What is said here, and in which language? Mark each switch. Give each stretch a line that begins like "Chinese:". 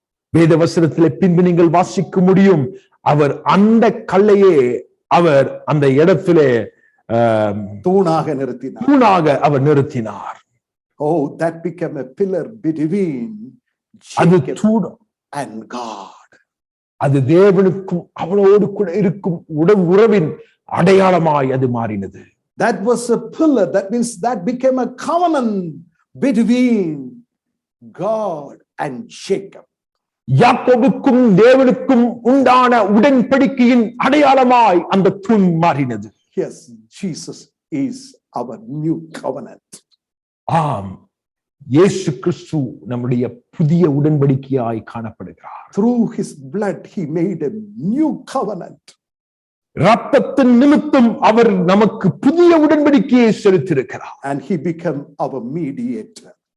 Tamil: வேத வசனத்திலே பின்பு நீங்கள் வாசிக்க முடியும், அவர் அந்த கல்லையே அவர் அந்த இடத்திலே தூணாக அவர் நிறுத்தினார்.
English: Oh, that became a pillar between Jacob and God.
Tamil: அது தேவனுக்கும் அவனோடு கூட இருக்கும் உறவின் அடையாளமாய் அது மாறினது.
English: That was a pillar, that means that became a covenant between God and Jacob.
Tamil: யாக்கோபுக்கும் தேவனுக்கும் உண்டான உடன்படிக்கையின் அடையாளமாய் அந்த தூண் மாறினது.
English: Yes, Jesus is our new covenant.
Tamil: ஆம், இயேசு கிறிஸ்து நம்முடைய புதிய உடன்படிக்கையாய் காணப்படுகிறார்.
English: Through his blood he made a new covenant.
Tamil: இரத்தத்தின் நிமித்தம் அவர் நமக்கு புதிய உடன்படிக்கையை செலுத்தியிருக்கிறார்.
English: And he became our mediator.